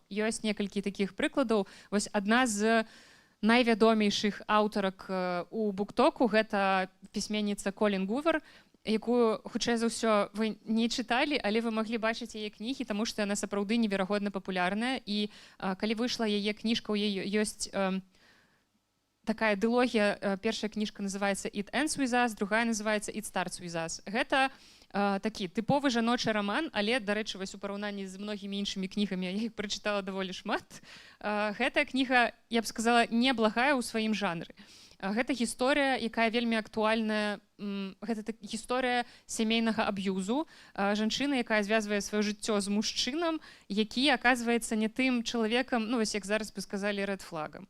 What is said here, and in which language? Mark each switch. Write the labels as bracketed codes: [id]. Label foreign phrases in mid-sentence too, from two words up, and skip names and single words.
[be] Ёсць некалькі такіх прыкладаў. Вось адна з найвядомейшых аўтарак у BookToku гэта пісьменніца Колін Гувер, якую, хутчэй за ўсё, вы не чыталі, але вы маглі бачыць яе кнігі, таму што яна сапраўды неверагодна папулярная. І калі выйшла яе кніжка, у яе ёсць такая дылогія. Першая кніжка называецца «It ends with us», другая называецца «It starts with us». Гэта такі тыповы жаночы раман, але, дарэчы, вось у параўнанні з многімі іншымі кнігамі, я іх прачытала даволі шмат. Гэтая кніга, я б сказала, неблагая ў сваім жанры. Гэта гісторыя, якая вельмі актуальная, гэта гісторыя сямейнага аб'юзу, жанчына, якая звязвае сваё жыццё з мужчынам, які аказваецца не тым чалавекам, ну вось як зараз бы сказалі, рэд-флагам.